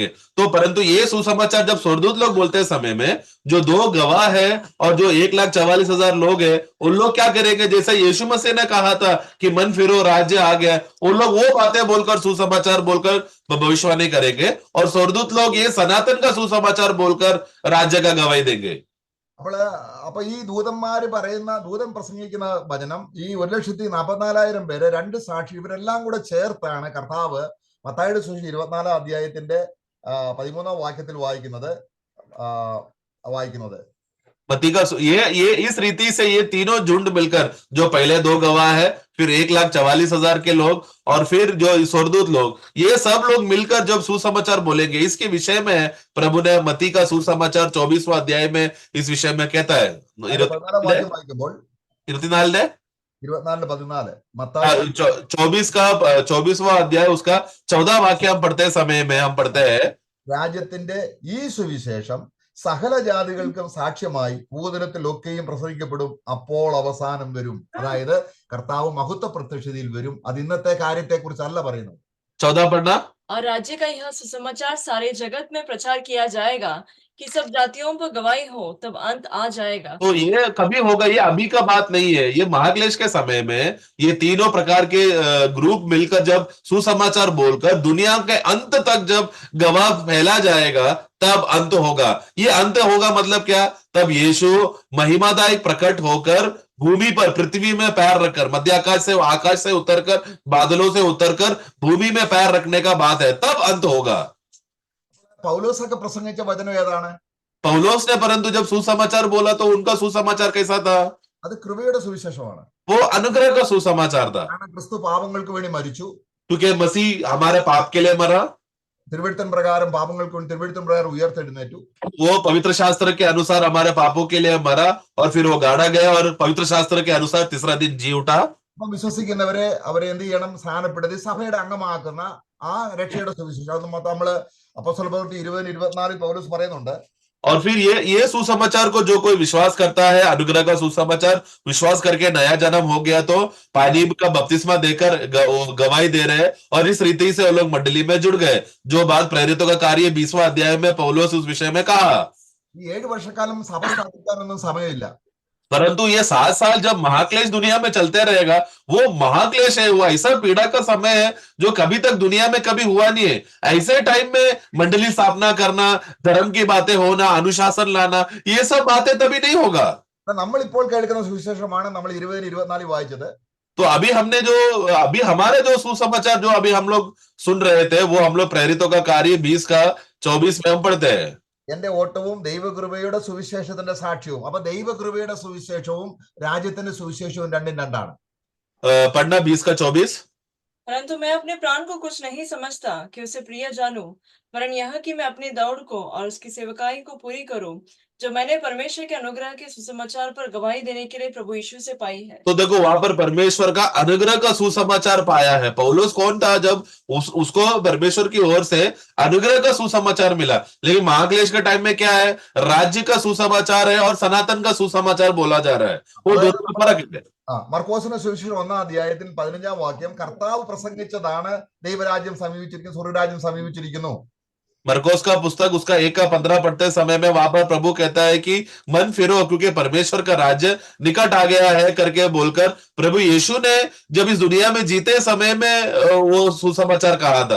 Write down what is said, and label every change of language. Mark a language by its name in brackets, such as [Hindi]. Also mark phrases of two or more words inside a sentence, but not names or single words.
[Hindi] तो परंतु ये सुसमाचार जब स्वर्गदूत लोग बोलते समय में जो 2 गवाह है और जो 1,44,000 लोग हैं, उन लोग क्या करेंगे? जैसे यीशु मसीह ने कहा था कि मन फिरो राज्य आ गया, उन लोग वो बातें बोलकर, सुसमाचार बोलकर भविष्यवाणी करेंगे, और स्वर्गदूत लोग ये सनातन का सुसमाचार बोलकर राज्य का गवाही देंगे। [Malayalam] അപ്പൊ ഈ ദൂതന്മാര് പറയുന്ന, ദൂതൻ പ്രസംഗിക്കുന്ന വചനം, ഈ 1,44,000 പേര്, 2 സാക്ഷി, ഇവരെല്ലാം കൂടെ ചേർത്താണ് കർത്താവ് മത്തായിയുടെ സുവിശേഷം 24 അധ്യായത്തിന്റെ 13 വാക്യത്തിൽ വായിക്കുന്നത്. [Hindi] मत्ती का ये इस रीति से ये तीनों झुंड मिलकर, जो पहले 2 गवाह है, फिर 1,44,000 के लोग, और फिर जो स्वर्गदूत लोग, ये सब लोग मिलकर जब सुसमाचार बोलेंगे, इसके विषय में प्रभु ने मत्ती का सुसमाचार 24वां अध्याय में इस विषय में कहता है। [Malayalam] 14 വാക്യം 24 24 മത്തായി [Hindi] 24वां अध्याय उसका 14 वाक्य हम पढ़ते समय में हम पढ़ते हैं, [Malayalam] രാജ്യത്തിന്റെ ഈ സുവിശേഷം സകല ജാതികൾക്കും സാക്ഷ്യമായി ഭൂതലത്തിലൊക്കെയും പ്രസംഗിക്കപ്പെടും, അപ്പോൾ അവസാനം വരും. അതായത് കർത്താവ് മഹത്വ പ്രത്യക്ഷതയിൽ വരും. അത് ഇന്നത്തെ കാര്യത്തെ കുറിച്ചല്ല പറയുന്നത്. [Hindi] 14 पढ़ना। और राज्य का यह सुसमाचार सारे जगत में प्रचार किया जाएगा कि सब जातियों पर गवाही हो, तब अंत आ जाएगा। तो ये कभी होगा? ये अभी का बात नहीं है, ये महाक्लेश के समय में ये तीनों प्रकार के ग्रुप मिलकर जब सुसमाचार बोलकर दुनिया के अंत तक जब गवाह फैला जाएगा, तब अंत होगा। ये अंत होगा मतलब क्या? तब यीशु महिमादायक प्रकट होकर भूमि पर, पृथ्वी में पैर रखकर, मध्य आकाश से उतरकर, बादलों से उतरकर भूमि में पैर रखने का बात है, तब अंत होगा। [Malayalam] പൗലോസൊക്കെ പ്രസംഗിച്ച വചനം ഏതാണ്? [Hindi] पौलुस ने परंतु जब सुसमाचार बोला तो उनका सुसमाचार कैसा था? [Malayalam] അത് കൃപയുടെ സുവിശേഷമാണ്. [Hindi] वो अनुग्रह का सुसमाचार था, [Malayalam] കാരണം ക്രിസ്തു പാപങ്ങൾക്ക് വേണ്ടി മരിച്ചു. [Hindi] क्योंकि मसीह हमारे पाप के लिए मरा, [Malayalam] തിരുവെഴുത്തിൻ പ്രകാരം പാപങ്ങൾക്ക് വേണ്ടി തിരുവെഴുത്തിൻ പ്രകാരം ഉയർത്തെഴുന്നേറ്റു. [Hindi] वो पवित्र शास्त्र के अनुसार हमारे पापों के लिए मरा, और फिर वो गाड़ा गया, और पवित्र शास्त्र के अनुसार तीसरा दिन जी उठा. [Malayalam] അപ്പം വിശ്വസിക്കുന്നവരെ അവരെ എന്ത് ചെയ്യണം? സ്നാനപ്പെടുത്തി സഭയുടെ അംഗമാക്കുന്ന ആ രക്ഷയുടെ സുവിശേഷം. അത് നമ്മള് അപ്പോസ്തല പ്രവൃത്തി 20-24 പൗലോസ് പറയുന്നുണ്ട്. [Hindi] और फिर ये सुसमाचार को जो कोई विश्वास करता है, अनुग्रह का सुसमाचार विश्वास करके नया जन्म हो गया, तो पानी का बपतिस्मा देकर गवाही दे रहे हैं, और इस रीति से वो लोग मंडली में जुड़ गए, जो बात प्रेरितों का कार्य 20वां अध्याय में पौलुस उस विषय में कहा। [Malayalam] ഈ 7 വർഷക്കാലം സഭ സ്ഥാപിക്കാനൊന്നും സമയമില്ല. [Hindi] परंतु ये 7 साल जब महाक्लेश दुनिया में चलते रहेगा, वो महाक्लेश है, वो ऐसा पीड़ा का समय है जो कभी तक दुनिया में कभी हुआ नहीं है। ऐसे टाइम में मंडली स्थापना करना, धर्म की बातें होना, अनुशासन लाना, ये सब बातें तभी नहीं होगा। [Malayalam] നമ്മളിപ്പോൾ കേൾക്കുന്ന സുവിശേഷമാണ് നമ്മൾ 20-24 വായിച്ചത്. [Hindi] तो अभी हमारे जो सुसमाचार जो अभी हम लोग सुन रहे थे, वो हम लोग प्रेरितों का कार्य 20-24 में हम पढ़ते हैं। [Malayalam] എന്റെ ഓട്ടവും ദൈവകൃപയുടെ സുവിശേഷത്തിന്റെ സാക്ഷ്യവും. അപ്പൊ ദൈവകൃപയുടെ സുവിശേഷവും രാജ്യത്തിന്റെ സുവിശേഷവും രണ്ടും രണ്ടാണ്. [Hindi] पढ़ना 20-24। परंतु मैं अपने प्राण को कुछ नहीं समझता कि उसे प्रिय जानूं, वरन यह कि मैं अपनी दौड़ को और उसकी सेवकाई को पूरी करूं, जो मैंने परमेश्वर के अनुग्रह के सुसमाचार पर गवाही देने के लिए प्रभु यीशु से पाई है। तो देखो, वहां पर परमेश्वर का अनुग्रह का सुसमाचार पाया है। पौलुस कौन था जब उसको परमेश्वर की ओर से अनुग्रह का सुसमाचार मिला, लेकिन महाक्लेश के टाइम में क्या है? राज्य का सुसमाचार है और सनातन का सुसमाचार बोला जा रहा है। वो दोनों में फर्क है। [Malayalam] മർക്കോസിന്റെ സുവിശേഷം 1-ാം അധ്യായത്തിൽ 15-ാം വാക്യം കർത്താവ് പ്രസംഗിച്ചതാണ് ദൈവരാജ്യം സമീപിച്ചിരിക്കുന്നു, സ്വർഗ്ഗരാജ്യം സമീപിച്ചിരിക്കുന്നു. [Hindi] मरकोस का पुस्तक उसका 1-15 पढ़ते समय में वहां पर प्रभु कहता है कि मन फिरो, क्योंकि परमेश्वर का राज्य निकट आ गया है करके बोलकर प्रभु यीशु ने जब इस दुनिया में जीते समय में वो सुसमाचार कहा था।